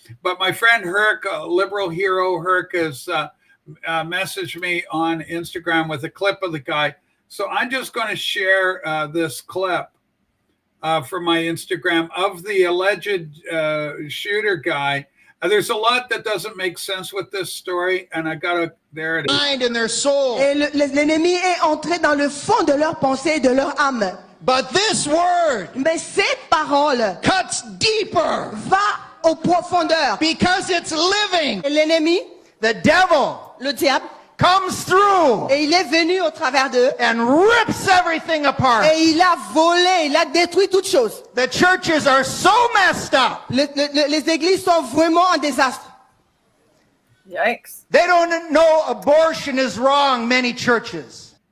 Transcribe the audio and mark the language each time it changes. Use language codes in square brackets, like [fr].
[en] But my friend Herc, liberal hero Herc, has messaged me on Instagram with a clip of the guy. So I'm just going to share this clip from my Instagram of the alleged shooter guy. There's a lot that doesn't make sense with this story, and I gotta. There it is. Mind in their soul. [fr] Et l'ennemi est entré dans le fond de leur pensée et de leur âme. [en] But this word [fr] Mais cette parole [en] cuts deeper [fr] va aux profondeurs. [en] because it's living. [fr] Et l'ennemi, [en] The devil [fr] le diable, [en] comes through [fr] et il est venu au travers d'eux. [en] and rips everything apart. [fr] Et il a volé, il a détruit toutes choses. [en] The churches are so messed up. [fr] Les églises sont vraiment en désastre. [en] Yikes. They don't know abortion is wrong, many churches.